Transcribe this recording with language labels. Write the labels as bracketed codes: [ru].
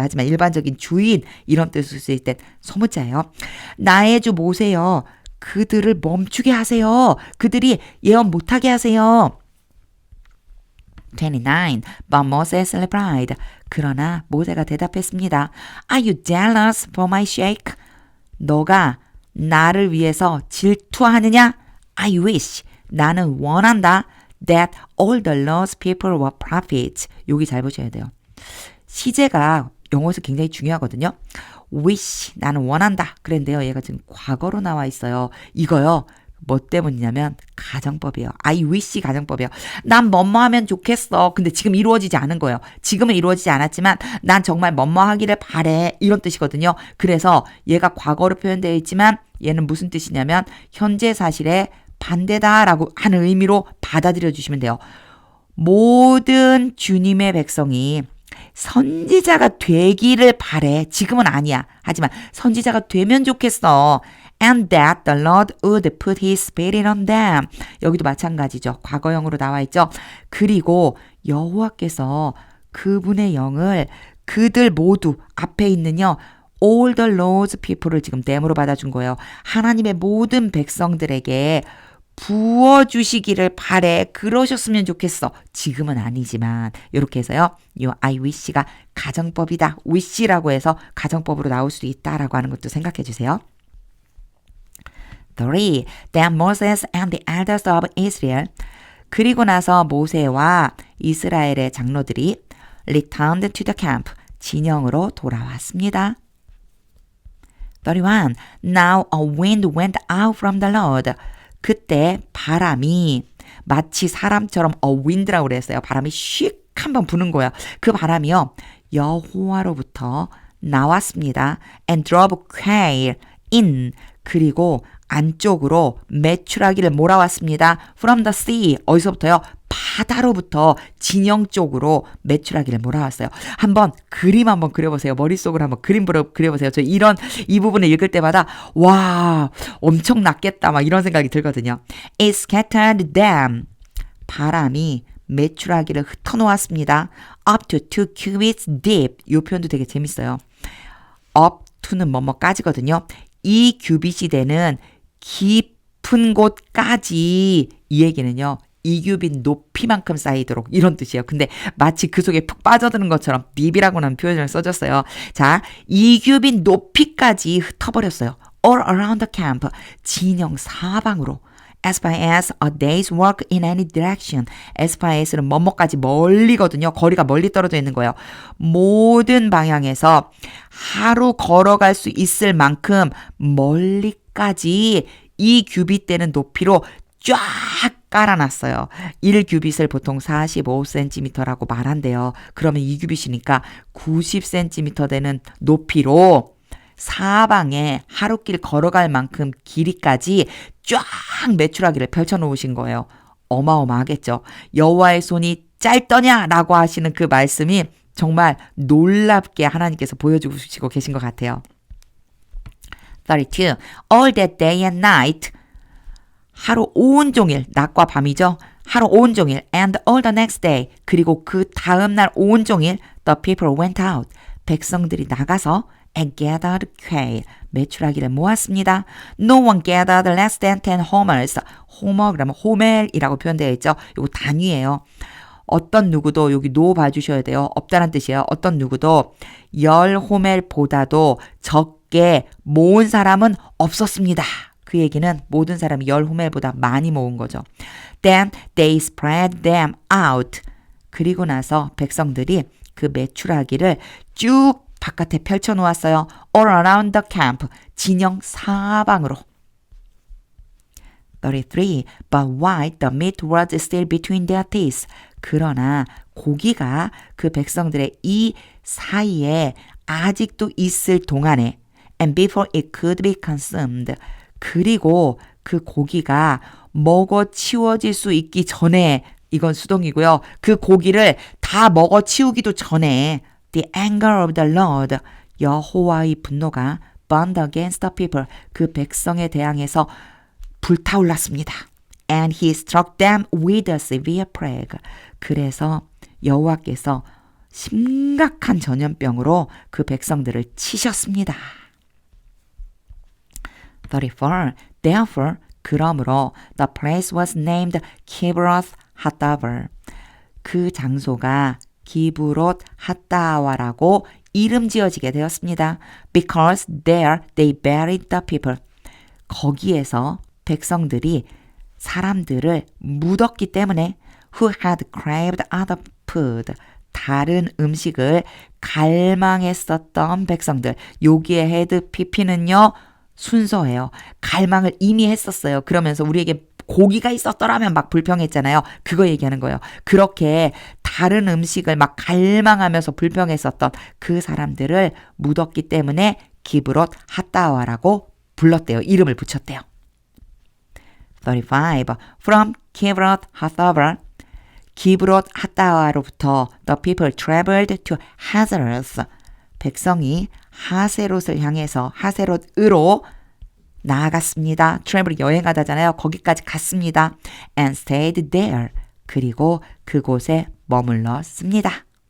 [ko] 하지만 일반적인 주인 이런 뜻을 쓸 땐 소문자예요. 나의 주 모세요. 그들을 멈추게 하세요. 그들이 예언 못하게 하세요. [en] 29. But Moses replied. [ko] 그러나 모세가 대답했습니다. [en] Are you jealous for my sake? [ko] 너가 나를 위해서 질투하느냐? [en] I wish. [ko] 나는 원한다. [en] That all the Lord's people were prophets. [ko] 여기 잘 보셔야 돼요. 시제가 영어에서 굉장히 중요하거든요. wish. 나는 원한다. 그랬는데요. 얘가 지금 과거로 나와 있어요. 이거요. 뭐 때문이냐면 가정법이에요. [en] I wish [ko] 가정법이에요. 난 뭐뭐하면 좋겠어. 근데 지금 이루어지지 않은 거예요. 지금은 이루어지지 않았지만 난 정말 뭐뭐하기를 바래. 이런 뜻이거든요. 그래서 얘가 과거로 표현되어 있지만 얘는 무슨 뜻이냐면 현재 사실에 반대다라고 하는 의미로 받아들여 주시면 돼요. 모든 주님의 백성이 선지자가 되기를 바래. 지금은 아니야. 하지만 선지자가 되면 좋겠어. [en] And that the Lord would put his spirit on them. [ko] 여기도 마찬가지죠. 과거형으로 나와 있죠. 그리고 여호와께서 그분의 영을 그들 모두 앞에 있는요. [en] All the Lord's people을 [ko] 지금 댐으로 받아준 거예요. 하나님의 모든 백성들에게 부어주시기를 바래. 그러셨으면 좋겠어. 지금은 아니지만 이렇게 해서요. [en] 이 I wish가 [ko] 가정법이다. wish라고 해서 가정법으로 나올 수도 있다라고 하는 것도 생각해 주세요. 3. [en] Then Moses and the elders of Israel. [ko] 그리고 나서 모세와 이스라엘의 장로들이 [en] returned to the camp. [ko] 진영으로 돌아왔습니다. 31. [en] Now a wind went out from the Lord. [ko] 그때 바람이 마치 사람처럼 wind라고 그랬어요. 바람이 슉 한번 부는 거예요. 그 바람이요. 여호와로부터 나왔습니다. [en] And drove quail in. [ko] 그리고 안쪽으로 메추라기를 몰아왔습니다. [en] From the sea. [ko] 어디서부터요? 바다로부터 진영 쪽으로 메추라기를 몰아왔어요. 한번 그림 한번 그려보세요. 머릿속으로 한번 그림 그려보세요. 저 이 부분을 읽을 때마다 와 엄청 낫겠다 막 이런 생각이 들거든요. [en] It scattered them. [ko] 바람이 메추라기를 흩어놓았습니다. [en] Up to 2 cubits deep. [ko] 이 표현도 되게 재밌어요. up to는 뭐뭐까지거든요. 2 규빗이 되는 깊은 곳까지 이 얘기는요. 2규빗 높이만큼 쌓이도록 이런 뜻이에요. 근데 마치 그 속에 푹 빠져드는 것처럼 딥이라고는 표현을 써줬어요. 자, 2규빗 높이까지 흩어버렸어요. [en] All around the camp. [ko] 진영 사방으로. [en] As far as a day's walk in any direction. [ko] As far as는 뭐뭐까지 멀리거든요. 거리가 멀리 떨어져 있는 거예요. 모든 방향에서 하루 걸어갈 수 있을 만큼 멀리까지 2규빗 되는 높이로 쫙 깔아놨어요. 1규빗을 보통 45cm라고 말한대요. 그러면 2규빗이니까 90cm 되는 높이로 사방에 하루길 걸어갈 만큼 길이까지 쫙 메추라기를 펼쳐놓으신 거예요. 어마어마하겠죠. 여호와의 손이 짧더냐라고 하시는 그 말씀이 정말 놀랍게 하나님께서 보여주시고 계신 것 같아요. [en] 32. All that day and night. [ko] 하루 온종일, 낮과 밤이죠. 하루 온종일 [en] and all the next day. [ko] 그리고 그 다음날 온종일 [en] the people went out. [ko] 백성들이 나가서 [en] and gathered quail. [ko] 메추라기를 모았습니다. [en] No one gathered less than 10 homers. [ko] 호머 그러면 호멜이라고 표현되어 있죠. 이거 단위예요. 어떤 누구도 여기 노 봐주셔야 돼요. 없다는 뜻이에요. 어떤 누구도 10호멜보다도 적게 모은 사람은 없었습니다. 그 얘기는 모든 사람이 10호멜보다 많이 모은 거죠. [en] Then they spread them out. [ko] 그리고 나서 백성들이 그 메추라기를 쭉 바깥에 펼쳐놓았어요. [en] All around the camp. [ko] 진영 사방으로. 33. [en] But while the meat was still between their teeth. [ko] 그러나 고기가 그 백성들의 이 사이에 아직도 있을 동안에 [en] and before it could be consumed. [ko] 그리고 그 고기가 먹어 치워질 수 있기 전에 이건 수동이고요. 그 고기를 다 먹어 치우기도 전에 [en] the anger of the Lord. [ko] 여호와의 분노가 [en] burned against the people. [ko] 그 백성에 대항해서 불타올랐습니다. [en] And he struck them with a severe plague. [ko] 그래서 여호와께서 심각한 전염병으로 그 백성들을 치셨습니다. 34. [en] Therefore, [ko] 그러므로 [en] the place was named Kibroth Hattaava. [ko] 그 장소가 기브롯 핫다와라고 이름 지어지게 되었습니다. [en] Because there they buried the people. [ko] 거기에서 백성들이 사람들을 묻었기 때문에 [en] who had craved other food. [ko] 다른 음식을 갈망했었던 백성들. 여기에 had pp는요. 순서예요. 갈망을 이미 했었어요. 그러면서 우리에게 고기가 있었더라면 막 불평했잖아요. 그거 얘기하는 거예요. 그렇게 다른 음식을 막 갈망하면서 불평했었던 그 사람들을 묻었기 때문에 기브롯 핫다와라고 불렀대요. 이름을 붙였대요. 35. [en] From Kibrot Hattaava. [ko] 기브롯 핫다와로부터 [en] the people traveled to Hazeroth. [ko] 백성이 하세롯을 향해서 하세롯으로 나아갔습니다. travel 여행하다잖아요. 거기까지 갔습니다. [en] and stayed there. [ko] 그리고 그곳에 머물렀습니다.